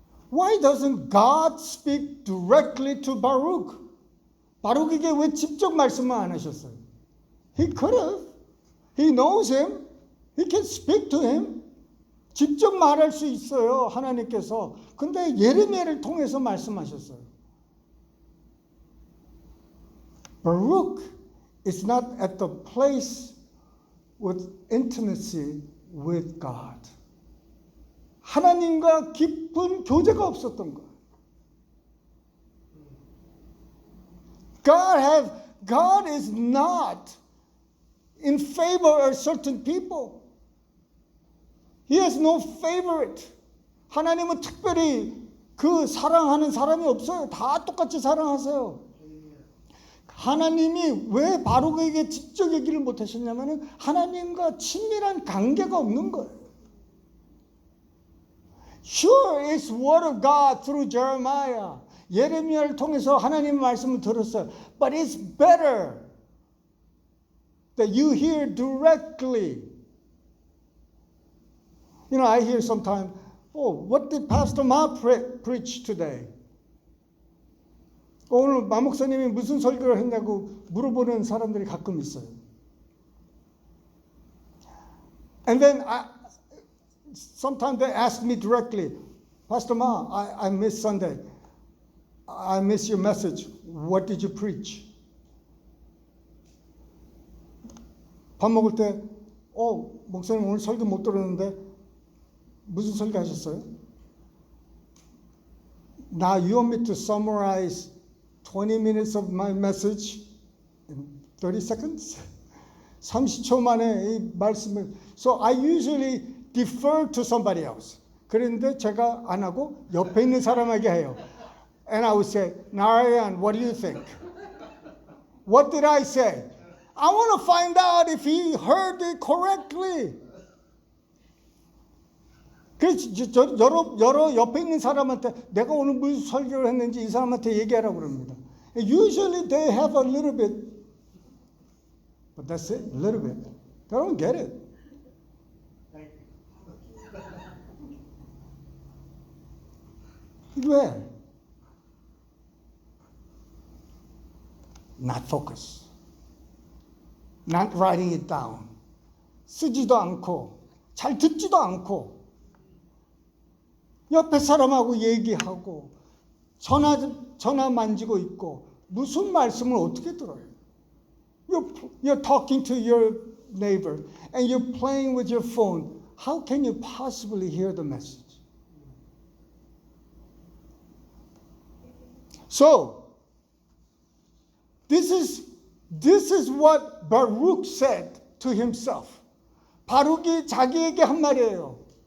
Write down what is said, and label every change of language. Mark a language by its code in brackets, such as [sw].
[en] Why doesn't God speak directly to Baruch? [ko] 바룩에게 왜 직접 말씀을 안 하셨어요? [en] He could have. He knows him. He can speak to him. [ko] 직접 말할 수 있어요, 하나님께서. 근데 예레미야를 통해서 말씀하셨어요. [en] Baruch is not at the place with intimacy with God. [ko] 하나님과 깊은 교제가 없었던 거예요. [en] God is not in favor of certain people. He has no favorite. [ko] 하나님은 특별히 그 사랑하는 사람이 없어요. 다 똑같이 사랑하세요. 하나님이 왜 바룩에게 직접 얘기를 못 하셨냐면은 하나님과 친밀한 관계가 없는 거예요. [en] Sure, it's word of God through Jeremiah. [ko] 예레미야를 통해서 하나님의 말씀을 들었어요. [en] But it's better that you hear directly. You know, I hear sometimes, oh, what did Pastor Ma preach today? [ko] 오늘 마 목사님이 무슨 설교를 했냐고 물어보는 사람들이 가끔 있어요. [en] And then sometimes they ask me directly, Pastor Ma, I missed Sunday. I missed your message. What did you preach? [ko] 밥 먹을 때, 목사님 오늘 설교 못 들었는데 무슨 설교 하셨어요? [en] Now you want me to summarize 20 minutes of my message in 30 seconds? [ko] 30초 만에 이 말씀을. [en] So I usually defer to somebody else. [ko] 그런데 제가 안 하고 옆에 있는 사람에게 해요. [en] And I would say, Narayan, what do you think? What did I say? I want to find out if he heard it correctly. [ko] 그래서 여러 옆에 있는 사람한테 내가 오늘 무슨 설교를 했는지 이 사람한테 얘기하라고 그럽니다. [en] Usually they have a little bit, but that's it, a little bit. They don't get it. [ko] 왜? [en] Not focus. Not writing it down. [ko] 쓰지도 않고 잘 듣지도 않고 옆에 사람하고 얘기하고 전화 만지고 있고 무슨 말씀을 어떻게 들어요? [en] You're talking to your neighbor and you're playing with your phone. How can you possibly hear the message? So, this is what Baruch said to himself. [ko] 바룩이 자기에게 한 말이에요.